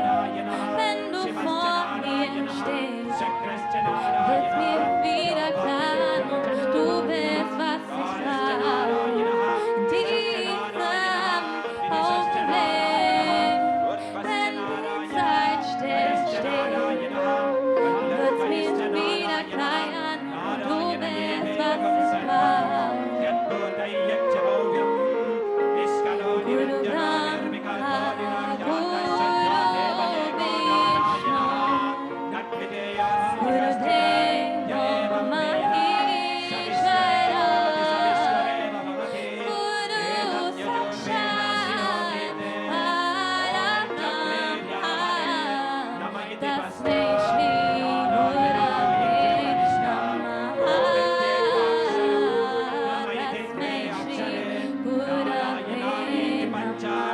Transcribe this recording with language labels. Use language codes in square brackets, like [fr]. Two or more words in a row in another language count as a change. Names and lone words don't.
[de] Wenn du vor mir stehst, wird's mir wieder klar, und du bist, was ich brauche. In diesem Augenblick, wenn die Zeit stillsteht, wird's mir wieder klar, und du bist, was ich brauche. [sa] गुरु ब्रह्मा गुरु विष्णु, गुरु देव महेश्वर गुरु साक्षात् परब्रह्म तस्मै श्री गुरवे नमः तस्मै श्री गुरवे नमः.